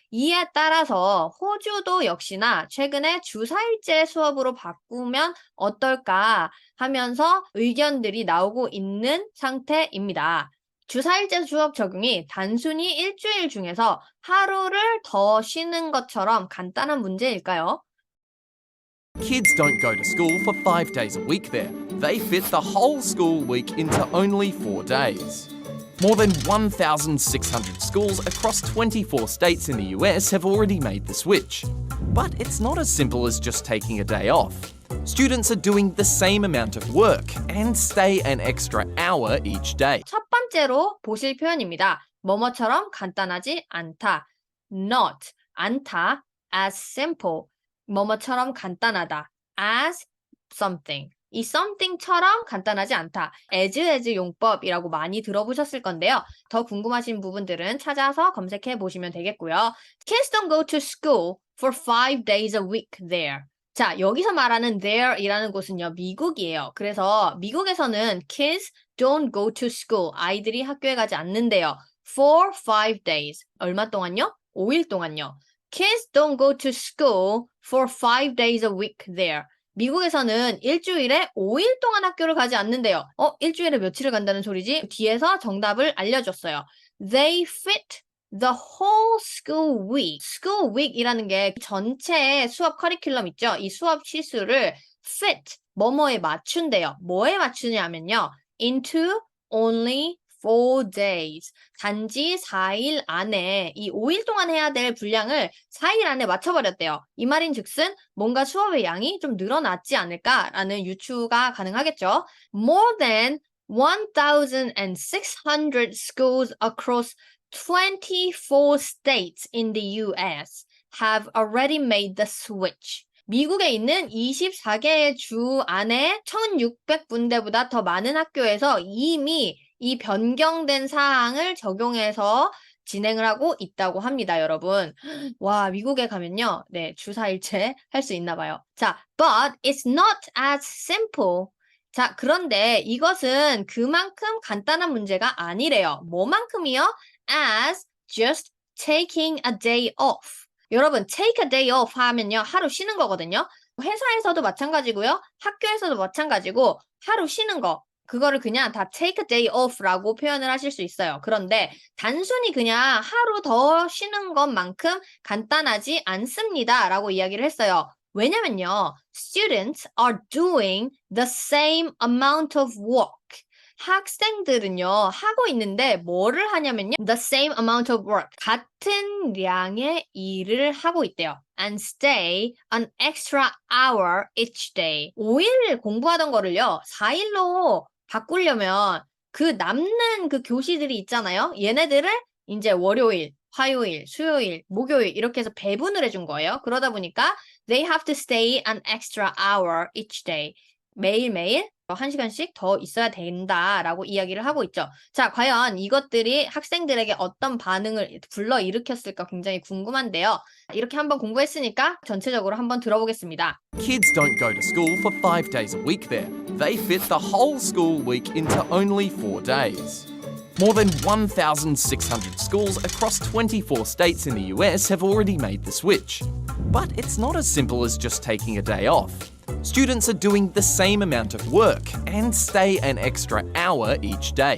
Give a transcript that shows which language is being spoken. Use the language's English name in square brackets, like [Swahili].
[Korean] 이에 따라서 호주도 역시나 최근에 주 4일제 수업으로 바꾸면 어떨까 하면서 의견들이 나오고 있는 상태입니다. 주 4일제 수업 적용이 단순히 일주일 중에서 하루를 더 쉬는 것처럼 간단한 문제일까요? [English] Kids don't go to school for 5 days a week there. They fit the whole school week into only 4 days. More than 1,600 schools across 24 states in the US have already made the switch. But it's not as simple as just taking a day off. Students are doing the same amount of work and stay an extra hour each day. [Korean] 첫 번째로 보실 표현입니다. 뭐뭐처럼 간단하지 않다. [English] Not, [Korean] 않다. [English] As simple, [Korean] 뭐뭐처럼 간단하다. [English] As something. [Korean] 이 something처럼 간단하지 않다. as 용법이라고 많이 들어보셨을 건데요. 더 궁금하신 부분들은 찾아서 검색해 보시면 되겠고요. [English] Kids don't go to school for 5 days a week there. [Korean] 자, 여기서 말하는 there이라는 곳은요, 미국이에요. 그래서 미국에서는 [English] kids don't go to school. [Korean] 아이들이 학교에 가지 않는데요. [English] For 5 days. [Korean] 얼마 동안요? 5일 동안요. [English] Kids don't go to school for 5 days a week there. [Korean] 미국에서는 일주일에 5일 동안 학교를 가지 않는데요. 일주일에 며칠을 간다는 소리지? 뒤에서 정답을 알려줬어요. [English] They fit the whole school week. [Korean] school week이라는 게 전체의 수업 커리큘럼 있죠? 이 수업 시수를 fit, 뭐뭐에 맞춘대요. 뭐에 맞추냐면요. [English] into only 4 days. [Korean] 단지 4일 안에 이 5일 동안 해야 될 분량을 4일 안에 맞춰버렸대요. 이 말인즉슨 뭔가 수업의 양이 좀 늘어났지 않을까라는 유추가 가능하겠죠. [English] More than 1,600 schools across 24 states in the US have already made the switch. [Korean] 미국에 있는 24개의 주 안에 1,600군데보다 더 많은 학교에서 이미 이 변경된 사항을 적용해서 진행을 하고 있다고 합니다, 여러분. 와, 미국에 가면요. 네, 주 4일째 할 수 있나 봐요. [English] 자, but it's not as simple. [Korean] 자, 그런데 이것은 그만큼 간단한 문제가 아니래요. 뭐만큼이요? [English] As just taking a day off. [Korean] 여러분, [English] take a day off [Korean] 하면요. 하루 쉬는 거거든요. 회사에서도 마찬가지고요. 학교에서도 마찬가지고 하루 쉬는 거. 그거를 그냥 다 [English] take a day off [Korean] 라고 표현을 하실 수 있어요. 그런데 단순히 그냥 하루 더 쉬는 것만큼 간단하지 않습니다라고 이야기를 했어요. 왜냐면요. [English] Students are doing the same amount of work. [Korean] 학생들은요, 하고 있는데 뭐를 하냐면요. [English] The same amount of work. [Korean] 같은 량의 일을 하고 있대요. [English] And stay an extra hour each day. [Korean] 5일 공부하던 거를요, 4일로 바꾸려면 그 남는 그 교시들이 있잖아요. 얘네들을 이제 월요일, 화요일, 수요일, 목요일 이렇게 해서 배분을 해준 거예요. 그러다 보니까 [English] they have to stay an extra hour each day. [Korean] 매일매일 1시간씩 더 있어야 된다라고 이야기를 하고 있죠. 자, 과연 이것들이 학생들에게 어떤 반응을 불러일으켰을까 굉장히 궁금한데요. 이렇게 한번 공부했으니까 전체적으로 한번 들어보겠습니다. [English] Kids don't go to school for 5 days a week there. They fit the whole school week into only 4 days. More than 1,600 schools across 24 states in the US have already made the switch. But it's not as simple as just taking a day off. Students are doing the same amount of work and stay an extra hour each day.